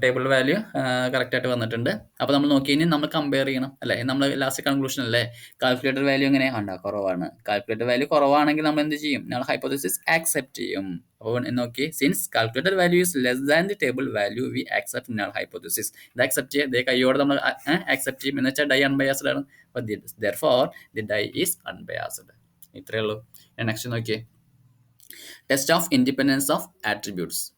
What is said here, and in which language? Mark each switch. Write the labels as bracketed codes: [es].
[ml] Table value കറക്റ്റായിട്ട് വന്നിട്ടുണ്ട്. അപ്പോൾ നമ്മൾ നോക്കി ഇനി നമ്മൾ കമ്പയർ ചെയ്യണം അല്ലേ? നമ്മൾ ലാസ്റ്റ് കൺക്ലൂഷൻ അല്ലേ? കാൽക്കുലേറ്റഡ് വാല്യൂ എങ്ങനെയാണ്? കുറവാണ്. കാൽക്കുലേറ്റഡ് വാല്യൂ കുറവാണെങ്കിൽ നമ്മൾ എന്ത് ചെയ്യും? നമ്മൾ ഹൈപ്പോത്തസിസ് ആക്സെപ്റ്റ് ചെയ്യും. അപ്പോൾ നോക്കി, since calculated value is less than the table value V accept null hypothesis. ഇത് ആക്സെപ്റ്റ് ചെയ്യുക. ഇതേ കൈയോടെ നമ്മൾ ആക്സെപ്റ്റ് ചെയ്യും. എന്ന് വെച്ചാൽ ഡൈ അൺബയാസ്ഡ് ആണ്. അപ്പോൾ [en] therefore the die is unbiased. [ml] ഇത്രയേ ഉള്ളൂ. നെക്സ്റ്റ് നോക്കിയേ, test of independence of attributes.